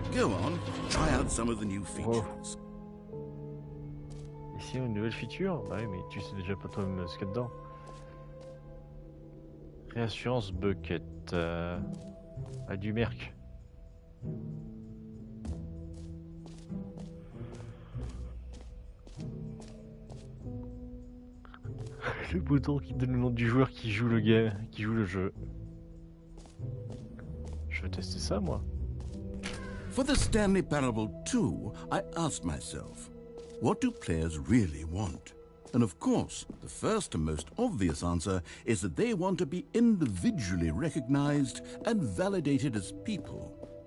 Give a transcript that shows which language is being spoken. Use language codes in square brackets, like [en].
[en] Go on, try out some of the new features. [fr] Ici, une nouvelle feature? Bah oui, mais tu sais déjà pas toi-même ce qu'il y a dedans. Réassurance bucket. Du merc. Le bouton qui donne le nom du joueur qui joue le game, qui joue le jeu. Je vais tester ça, moi. [en] For the Stanley Parable 2, I asked myself, what do players really want? And of course, the first and most obvious answer is that they want to be individually recognized and validated as people.